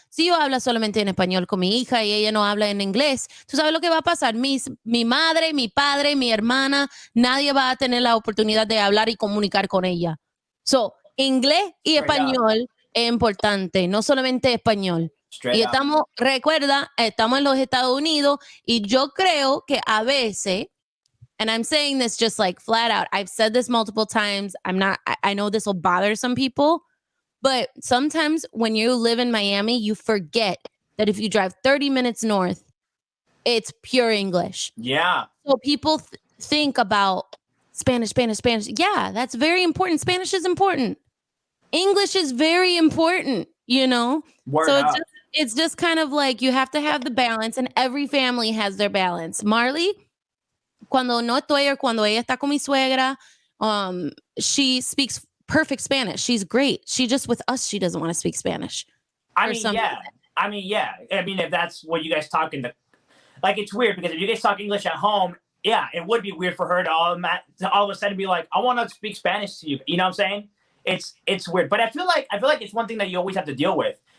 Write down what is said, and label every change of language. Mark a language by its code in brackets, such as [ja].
[es] Si yo hablo solamente en español con mi hija y ella no habla en inglés, ¿tú sabes lo que va a pasar? Mi madre, mi padre, mi hermana, nadie va a tener la oportunidad de hablar y comunicar con ella. So, inglés y español es importante, no solamente español. Y recuerda, estamos en los Estados Unidos y yo creo que a veces, [en] and I'm saying this just like flat out, I've said this multiple times, I know this will bother some people, but sometimes when you live in Miami, you forget that if you drive 30 minutes north, it's pure English. Yeah. So people think about Spanish. Yeah, that's very important. Spanish is important. English is very important, you know? It's just kind of like you have to have the balance, and every family has their balance. [es] Marley, cuando no estoy or cuando ella está con mi suegra, [en] she speaks perfect Spanish. She's great. She just, with us, she doesn't want to speak Spanish. I mean, yeah. I mean, if that's what you guys talk in the, like, it's weird because if you guys talk English at home, yeah, it would be weird for her to all of a sudden be like, I want to speak Spanish to you. You know what I'm saying? It's weird, but I feel like it's one thing that you always have to deal with.